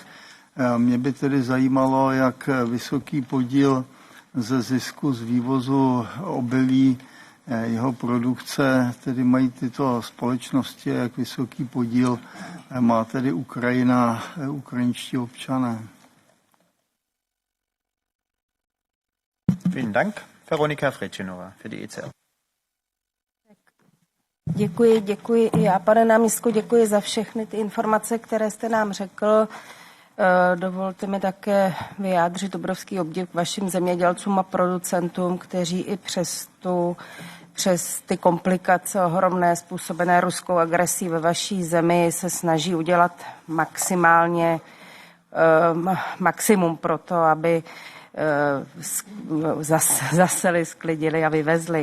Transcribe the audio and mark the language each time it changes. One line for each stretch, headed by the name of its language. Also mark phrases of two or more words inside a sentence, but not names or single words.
Czech: Mě by tedy zajímalo, jak vysoký podíl ze zisku z vývozu obilí jeho produkce tedy mají tyto společnosti, jak vysoký podíl má tedy Ukrajina, ukrajinští občané.
German: Vielen Dank. Veronika Frečenová für die ECR.
Czech: Děkuji i já, pane náměstku, děkuji za všechny ty informace, které jste nám řekl. Dovolte mi také vyjádřit obrovský obdiv k vašim zemědělcům a producentům, kteří i přes ty komplikace ohromné způsobené ruskou agresí ve vaší zemi se snaží udělat maximum pro to, aby zaseli, sklidili a vyvezli.